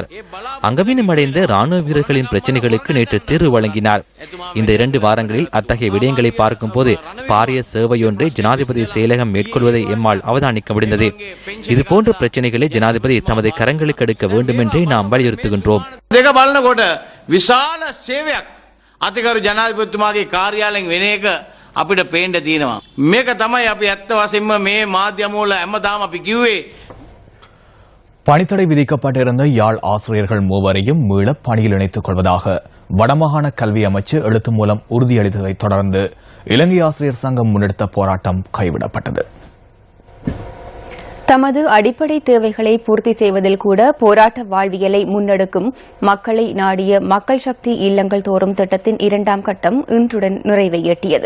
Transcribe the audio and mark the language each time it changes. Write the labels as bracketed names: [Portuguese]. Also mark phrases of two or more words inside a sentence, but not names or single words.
[Tamil] அங்கவீனமடைந்த ராணுவ வீரர்களின் பிரச்சனைகளுக்கு நேற்று தீர்வு வழங்கினார். இந்த 2 வாரங்களில் அத்தகைய விடயங்களை பார்க்கும் போது பாரிய சேவையொன்றை ஜனாதிபதி செயலகம் மேற்கொள்வதை எம்மால் அவதானிக்க முடிந்தது. இதுபோன்ற பிரச்சனைகளை ஜனாதிபதி தமது கரங்களுக்கு எடுக்க வேண்டும் என்றே நாம் வலியுறுத்துகின்றோம். [Sinhala] විශාල සේවයක් අතිකරු ජනාධිපතිතුමාගේ කාර්යාලයෙන් වෙන එක අපිට පේන්න තියෙනවා. මේක තමයි අපි ඇත්ත වශයෙන්ම මේ මාධ්‍යම වල හැමදාම අපි කිව්වේ. [Tamil] பணித்தடை விதிக்கப்பட்டிருந்த யாழ் ஆசிரியர்கள் 3வரையும் மீள பணியில் இணைத்துக் கொள்வதாக வடமாகாண கல்வி அமைச்சு எழுத்து மூலம் உறுதியளித்ததைத் தொடர்ந்து இலங்கை ஆசிரியர் சங்கம் முன்னெடுத்த போராட்டம் கைவிடப்பட்டது. தமது அடிப்படை தேவைகளை பூர்த்தி செய்வதில் கூட போராட்ட வாழ்வியலை முன்னெடுக்கும் மக்களை நாடிய மக்கள் சக்தி இல்லங்கள் தோறும் திட்டத்தின் 2ஆம் கட்டம் இன்றுடன் நிறைவை எட்டியது.